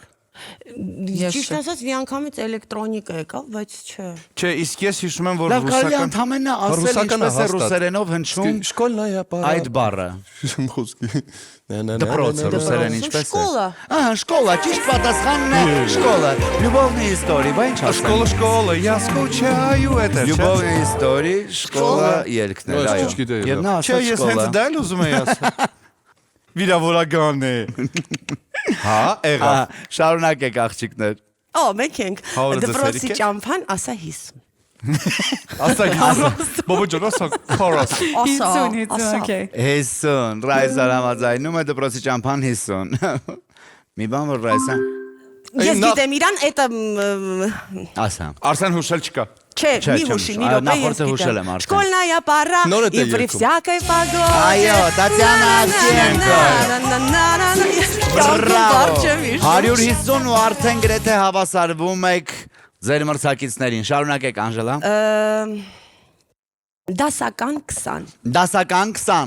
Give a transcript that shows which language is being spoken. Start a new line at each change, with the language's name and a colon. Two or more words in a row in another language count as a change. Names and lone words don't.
Armenian: Ճիշտ ասած, միանգամից էլեկտրոնիկա եկավ, բայց չէ։ Չէ, իսկ ես հիշում եմ, որ Լավ, կարելի է ռուսական ընդամենը ասել Ռուսականը ինչպես է հաստատ։ ռուսերենով հնչում
Russian: Школьная пара։
Armenian: այդ բառը։ Խոսքի։ Դպրոցը ռուսերեն ինչպես է։ Շկոլա։ Ահա, շկոլա, ճիշտ պատասխանն է շկոլա։
Russian: Любовные истории,
Armenian: բա ինչ ասեմ։ Շկոլը,
Russian: я скучаю это։ Любовные истории,
Armenian: շկոլա երկն է, Ոչ, այո։ չգիտեի, Եվ նա Չէ, ասաց ես հենց շկոլա։ դա էլ ուզում եի ասել։ Վիրավորական է։ Հա, եղա։ Ահա, շարունակեք աղջիկներ։ Օ, մենք ենք։ Հավը ձեզ Դպրոցի հերիք է։ ճամփան ասա 50։ Ասա, բոբո ջոն, ասա, քորոս։ Ասա, 50, ասա։ okay։ 50, Ռայսա համաձայնում է դպրոցի ճամփան 50։ Մի բան որ Ռայսա Ես գիտեմ իրան, это Ասա։ Արսեն հուշել չկա։ Չէ, Չէ, մի չեմ հուշի, հուշ- մի րոպե նախորդը ես հուշել եմ գիտեմ։ արդեն։
Russian: Школьная пара,
Armenian: Նոր է
Russian: и при
Armenian: երկում։
Russian: всякой погоде.
Armenian: Այո, Տատյանա Ավդիենկո։ Բարձր 150 ու արդեն գրեթե հավասարվում եք ձեր մրցակիցներին։ Շարունակեք Անժելա։ Դասական 20։ Դասական 20,